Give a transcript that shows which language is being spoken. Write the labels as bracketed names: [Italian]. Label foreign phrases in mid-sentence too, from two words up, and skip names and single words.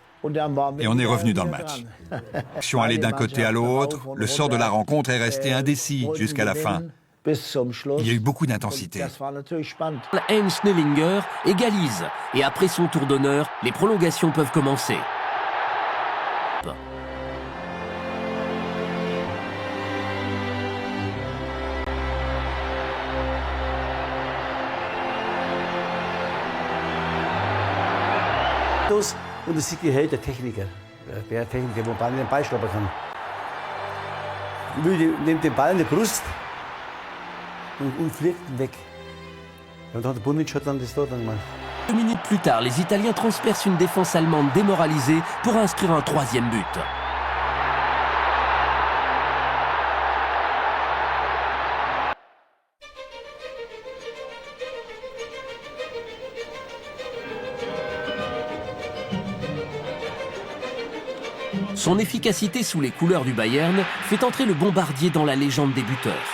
[French] Et on est revenu dans le match. Action allée d'un côté à l'autre, le sort de la rencontre est resté indécis jusqu'à la fin. Il y a eu beaucoup d'intensité. Heinz Schnellinger égalise et après son tour d'honneur, les prolongations peuvent commencer. [German] Und das sieht die der Techniker. Der Techniker, wo man den Ball stoppen kann. Müller nimmt den Ball in die Brust und fliegt weg. Und dann hat der Bunic dann das dort gemacht. [French] 2 minutes plus tard, les Italiens transpercent une défense allemande démoralisée pour inscrire un 3e but. Son efficacité sous les couleurs du Bayern fait entrer le bombardier dans la légende des buteurs.